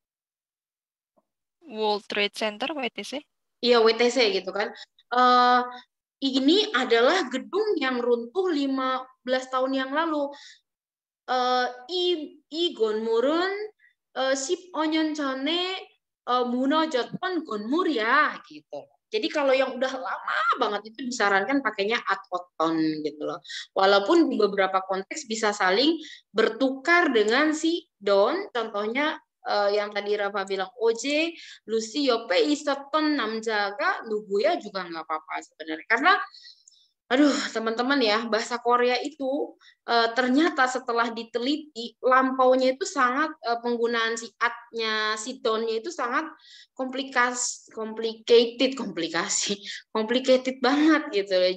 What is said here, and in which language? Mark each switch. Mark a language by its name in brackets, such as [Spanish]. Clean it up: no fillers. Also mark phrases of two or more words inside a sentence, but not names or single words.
[Indonesian] World Trade Center, WTC? Iya, WTC gitu kan. Ini adalah gedung yang runtuh 15 tahun yang lalu. [Korean] 이 건물은 15년 전에 무너졌던 건물이야 gitu. [Indonesian] Jadi kalau yang udah lama banget itu disarankan pakainya Aoton gitu loh. Walaupun di beberapa konteks bisa saling bertukar dengan si Don. Contohnya yang tadi Rafa bilang, Oje, Lucy, Yope, [Korean] 있었던 남자가 누구야 [Indonesian] juga nggak apa-apa sebenarnya. Karena aduh, teman-teman ya, bahasa Korea itu ternyata setelah diteliti, lampaunya itu sangat, penggunaan si at-nya, si don-nya itu sangat complicated banget gitu loh.